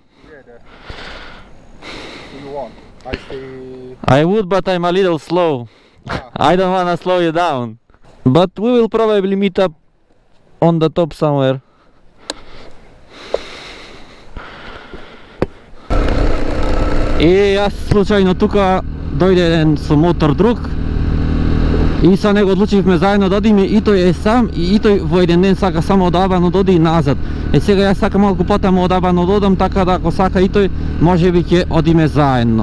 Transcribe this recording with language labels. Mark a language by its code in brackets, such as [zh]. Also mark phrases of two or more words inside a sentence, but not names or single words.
[en] together. If you want, I stay. I would, but I'm a little slow. Ah, I don't wanna slow you down. But we will probably meet up on the top somewhere. [mk] И јас случајно тука дојде еден со мотор друг и со него одлучивме заедно да одиме, и тој е сам и тој во еден ден сака само од Абано да оди и назад. Сега јас сакам малку потаму од Абано да одам, така да ако сака и тој, може би ќе одиме заедно.